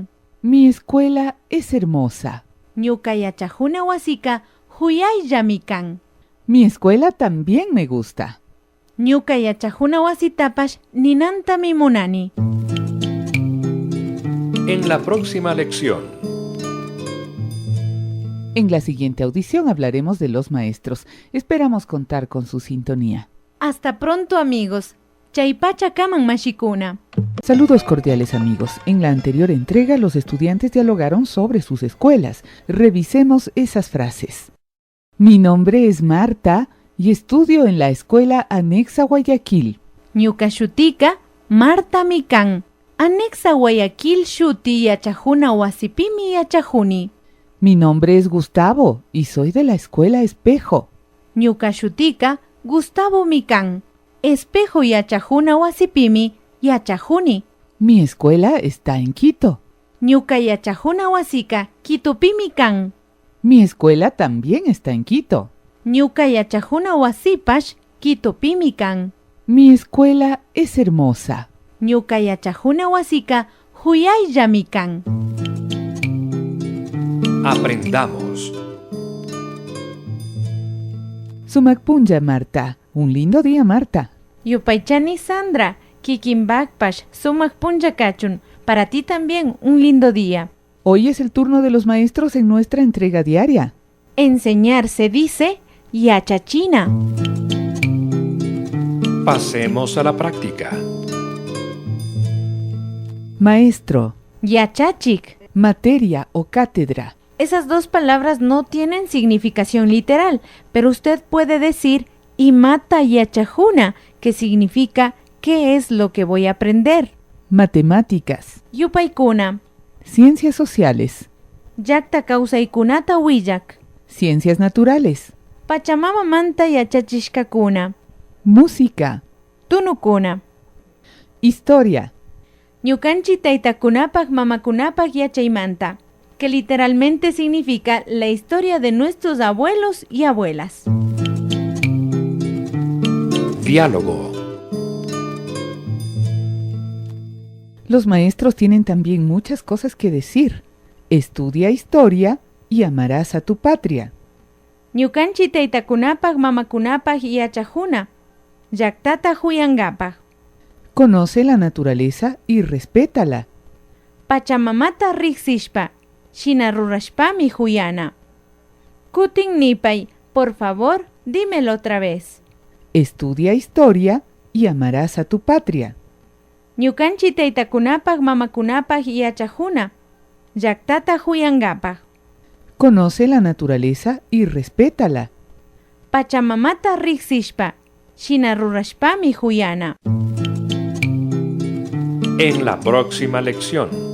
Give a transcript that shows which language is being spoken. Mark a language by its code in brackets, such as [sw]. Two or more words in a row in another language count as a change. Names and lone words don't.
[es] Mi escuela es hermosa. [qu] Ñuka yachajuna wasika huyayllami kan. [es] Mi escuela también me gusta. [qu] Ñuka yachajuna wasitapash ninantami munani. [es] En la próxima lección. En la siguiente audición hablaremos de los maestros. Esperamos contar con su sintonía. Hasta pronto, amigos. [qu] Chaypacha kaman mashikuna. [es] Saludos cordiales, amigos. En la anterior entrega los estudiantes dialogaron sobre sus escuelas. Revisemos esas frases. Mi nombre es Marta y estudio en la escuela anexa Guayaquil. [qu] Ñukashutika Marta Mikan. Anexa Guayaquil shuti yachajuna wasipimi yachajuni. [es] Mi nombre es Gustavo y soy de la escuela Espejo. [qu] Ñukashutika Gustavo Mikan. Espejo yachajuna wasipimi yachajuni. [es] Mi escuela está en Quito. [qu] Ñuka yachajuna wasika Quitopimi kan. [es] Mi escuela también está en Quito. [qu] Ñuka yachajuna wasipash Quitopimi kan. [es] Mi escuela es hermosa. [qu] Ñuka yachajuna wasika huyayllami kan. [es] Aprendamos. [qu] Sumakpunlla, Marta. [es] Un lindo día, Marta. [qu] Yupaychani Sandra, kikinbakpash sumak punja kachun. [es] Para ti también un lindo día. Hoy es el turno de los maestros en nuestra entrega diaria. Enseñar se dice yachachina. Pasemos a la práctica. Maestro, [qu] Yachachik. [es] materia o cátedra. Esas dos palabras no tienen significación literal, pero usted puede decir [qu] imata yachajuna, [es] que significa ¿qué es lo que voy a aprender? Matemáticas. [qu] Yupaykuna. [es] Ciencias sociales. [qu] Yakta kausaykunata willak. [es] Ciencias naturales. [qu] Pachamama manta yachachishkakuna. [es] Música. [qu] Tunukuna. [es] Historia. [qu] Ñukanchi taytakunapak mamakunapak yachaymanta, [es] que literalmente significa la historia de nuestros abuelos y abuelas. Diálogo. Los maestros tienen también muchas cosas que decir. Estudia historia y amarás a tu patria. [qu] Ñukanchi taytakunapak mamakunapak yachajuna, llaktata huyangapak. [es] Conoce la naturaleza y respétala. [qu] Pachamamata riksishpa, shina rurashpami huyana. Kutin nipay, [es] por favor, dímelo otra vez. Estudia historia y amarás a tu patria. [qu] Ñukanchi taytakunapak mamakunapak yachajuna, llaktata huyangapak. [es] Conoce la naturaleza y respétala. [qu] Pachamamata riksishpa, shina rurashpami huyana. [es] En la próxima lección.